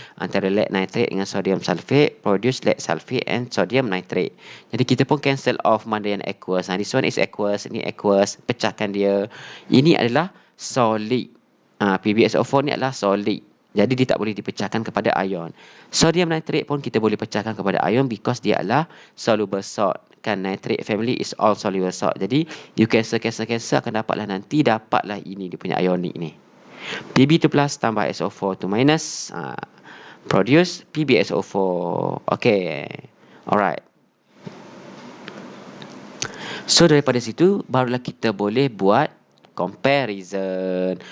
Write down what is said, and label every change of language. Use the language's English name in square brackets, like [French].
[English] Antara lead nitrate dengan sodium sulfate. Produce lead sulfate and sodium nitrate. [Malay] Jadi kita pun cancel off mana yang aqueous. [English] This one is aqueous. [Malay] Ini aqueous. Pecahkan dia. Ini adalah solid. PbSO4 ni adalah solid. Jadi dia tak boleh dipecahkan kepada ion. Sodium nitrate pun kita boleh pecahkan kepada ion because dia adalah soluble salt. [English] Kan nitrate family is all soluble salt. [Malay] Jadi you cancel akan dapatlah nanti dapatlah ini dia punya ionic ni. [English] Pb2 plus tambah SO4 2 minus produce PbSO4. Okay. Alright. [Malay] So daripada situ barulah kita boleh buat comparison.